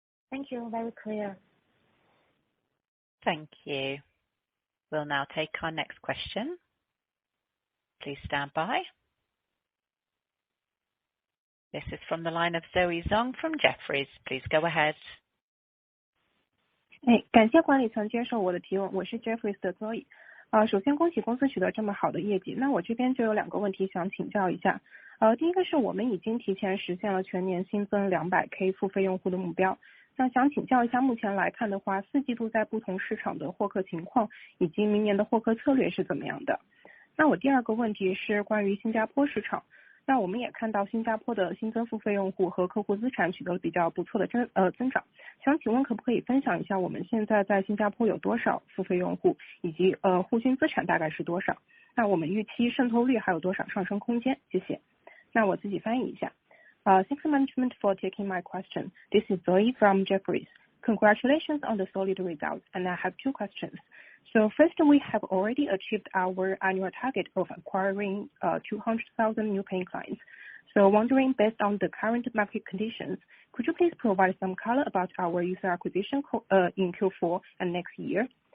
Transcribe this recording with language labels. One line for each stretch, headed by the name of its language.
English: Thank you. Very clear. Thank you. We'll now take our next question. Please stand by. This is from the line of Zoe Zong from Jefferies. Please go ahead.
Chinese: 感谢管理层接受我的提问，我是 Jefferies 的 Zoe。首先恭喜公司取得这么好的业绩，那我这边就有2个问题想请教一下。第一个是我们已经提前实现了全年新增 200K 付费用户的目标。那想请教一下，目前来看的话，4季度在不同市场的获客情况以及明年的获客策略是怎么样的？那我第2个问题是关于新加坡市场。那我们也看到新加坡的新增付费用户和客户资产取得了比较不错的增长。想请问可不可以分享一下我们现在在新加坡有多少付费用户，以及户均资产大概是多少？那我们预期渗透率还有多少上升空间？谢谢。那我自己翻译一下。
English: Thanks management for taking my question. This is Zoe from Jefferies. Congratulations on the solid results, and I have 2 questions. So first, we have already achieved our annual target of acquiring 200,000 new paying clients. So wondering, based on the current market conditions, could you please provide some color about our user acquisition in Q4 and next year?